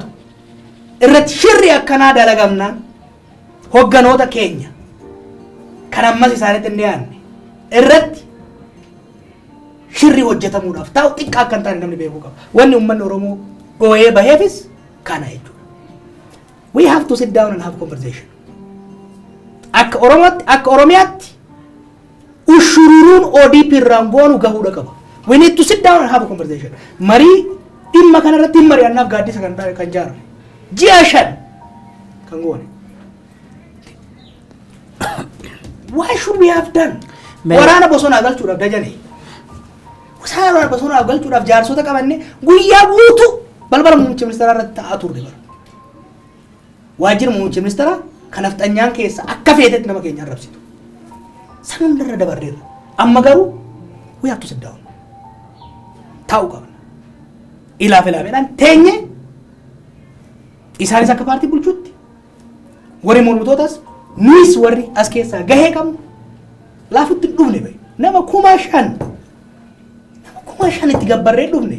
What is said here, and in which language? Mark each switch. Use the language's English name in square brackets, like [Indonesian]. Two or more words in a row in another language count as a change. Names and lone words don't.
[Oromo] Irratti shirri akkanaa dalagamnaan hogganoota keenya kan ammas isaanitti hin dhiyaanne irratti shirri hojjetamuudhaaf taa'u xiqqaa akka hin taane namni beekuu qaba. Wanni uummanni Oromoo dhoo'ee baheefis kana jechuudha. [English] We have to sit down and have conversation. [Oromo] Akka Oromootti, akka Oromiyaatti ushururuun ODP irraan goonu gahuudha qaba. [English] We need to sit down and have a conversation. [Oromo] Marii dhimma kanarratti hin mari'annaaf gaaddisa kan jaarame. Ji'a 5 kan goone. [English] Why should we have done? [Oromo] Waraana bosonaa galchuudhaaf dajane. Waraana bosonaa galchuudhaaf jaarsota qabanne guyyaa guutuu balbala muummicha ministeeraa irratti taa'aa turre bara. Waajjira muummicha ministeeraa kan afxanyaan keessa akka feetetti nama keenya arrabsitu. San hundarra dabarreerra. Amma garuu [English] we have to sit down. [Oromo] Taa'uu qabna. Ilaameedhaan teenye isaanis akka paartii bulchuutti warri mormitootas nuus warri as keessaa gahee qabnu laafutti dhufne bahe. Nama 5,000 itti gabbarree dhufne.